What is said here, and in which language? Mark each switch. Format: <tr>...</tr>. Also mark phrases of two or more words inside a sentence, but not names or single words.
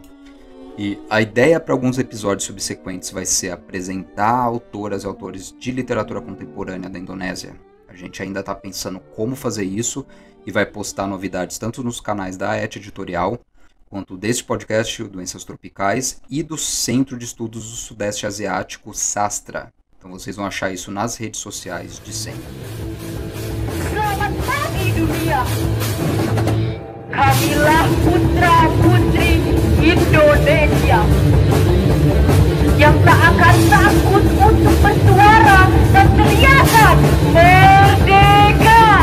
<pt>E a ideia para alguns episódios subsequentes vai ser apresentar autoras e autores de literatura contemporânea da Indonésia. A gente ainda está pensando como fazer isso e vai postar novidades tanto nos canais da ET Editorial, quanto deste podcast, o Doenças Tropicais, e do Centro de Estudos do Sudeste Asiático, SASTRA. Então vocês vão achar isso nas redes sociais de sempre.</pt> <id>Selamat pagi dunia. Kamilah putra-putri Indonesia yang tak akan takut untuk bersuara dan teriakan merdeka.</id>